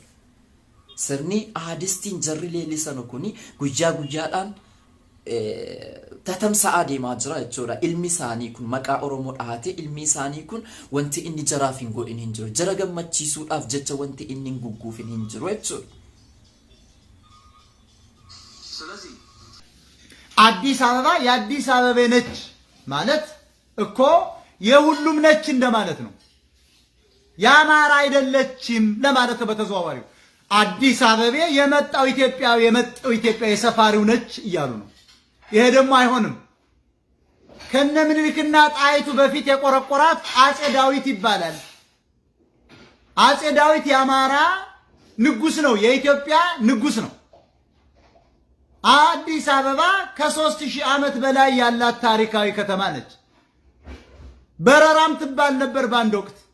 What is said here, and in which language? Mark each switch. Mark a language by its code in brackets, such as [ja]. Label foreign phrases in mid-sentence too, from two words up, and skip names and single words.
[om] Sirni ahadistiin jarri leellisan kuni guyyaa guyyaadhaan tatamsa'aa deemaa jira jechuudha. Ilmi isaanii kun maqaa Oromoo dhahatee ilmi isaanii kun wanti inni jaraaf hin godhin hin jiru. Jara gammachiisuudhaaf jecha wanti inni hin gugguufin hin jiru jechuudha. [am] አዲስ አበባ የአዲስ አበባ ነች ማለት እኮ የሁሉም ነች እንደማለት ነው። የአማራ አይደለችም ለማለት በተዘዋዋሪው አዲስ አበባ የመጣው ኢትዮጵያ የሰፋሪው ነች እያሉ ነው። ይሄ ደግሞ አይሆንም። ከነ ምኒልክና ጣይቱ በፊት የቆረቆራት አጼ ዳዊት ይባላል። አጼ ዳዊት የአማራ ንጉስ ነው፣ የኢትዮጵያ ንጉስ ነው። አዲስ አበባ ከ3000 ዓመት በላይ ያላት ታሪካዊ ከተማ ነች። በረራም ትባል ነበር ባንድ ወቅት።